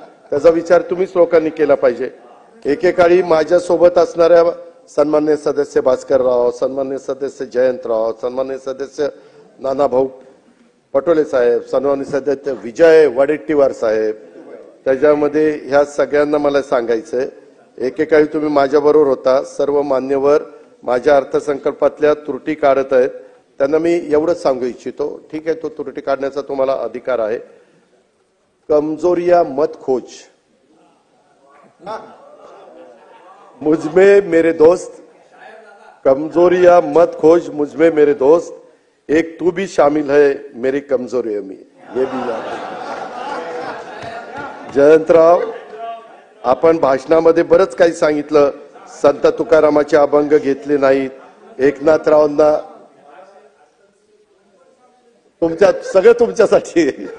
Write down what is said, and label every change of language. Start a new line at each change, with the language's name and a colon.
Marathi: त्याचा विचार तुम्हीच लोकांनी केला पाहिजे। एकेकाळी माझ्या सोबत असणाऱ्या सन्मान्य सदस्य भास्करराव, सन्मान्य सदस्य जयंतराव, सन्मान्य सदस्य नानाभाऊ पटोले साहेब, सन्मान्य सदस्य विजय वडेट्टीवार साहेब, त्याच्यामध्ये ह्या सगळ्यांना मला सांगायचंय, एकेकाळी तुम्ही माझ्याबरोबर होता। सर्व मान्यवर माझ्या अर्थसंकल्पातल्या त्रुटी काढत आहेत, त्यांना मी एवढंच सांगू इच्छितो, ठीक आहे, तो त्रुटी काढण्याचा तुम्हाला अधिकार आहे।
Hindi: कमजोरिया मत खोज, मुझमें मेरे दोस्त, कमजोरिया मत खोज मुझमें मेरे दोस्त, एक तू भी शामिल है मेरी कमजोरियों में, ये भी याद रखना।
Marathi: जयंतराव, आपण भाषणामध्ये बरंच काही सांगितलं, संत तुकारामाचे अभंग घेतले नाहीत, एकनाथरावांना सगळं तुमच्यासाठी।